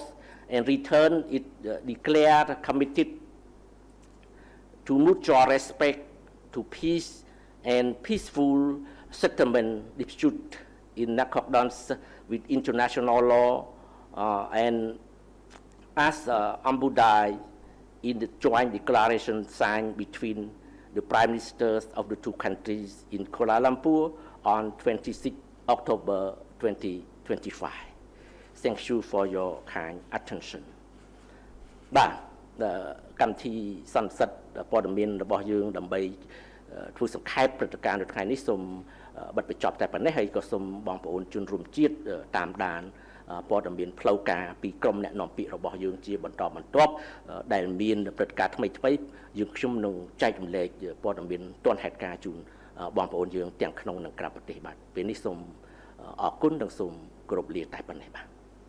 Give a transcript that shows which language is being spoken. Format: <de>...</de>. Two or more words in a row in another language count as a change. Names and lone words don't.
<en>and return its declared committed to mutual respect, to peace and peaceful settlement dispute in accordance with international law and as embodied in the joint declaration signed between the Prime Ministers of the two countries in Kuala Lumpur on 26 October 2025. Thank you for your kind attention.</en> <km>បាទកម្មវិធីសន្និសីទព័ត៌មានរបស់យើងដើម្បីធ្វើសង្ខេបព្រឹត្តិការណ៍នៅថ្ងៃនេះសូមបិទបញ្ចប់តែប៉ុណ្ណេះហើយក៏សូមបងប្អូនជនរួមជាតិតាមដានព័ត៌មានផ្លូវការពីក្រុមអ្នកនាំពាក្យរបស់យើងជាបន្តបន្ទាប់ដែលមានព្រឹត្តិការណ៍ថ្មីយើងខ្ញុំនឹងចែករំលែកព័ត៌មានទាន់ហេតុការណ៍ជូនបងប្អូនយើងទាំងក្នុងនិងក្រៅប្រទេសបាទពេលនេះសូមអរគុណនិងសូមគោរពលាតែប៉ុណ្ណេះបាទ</km>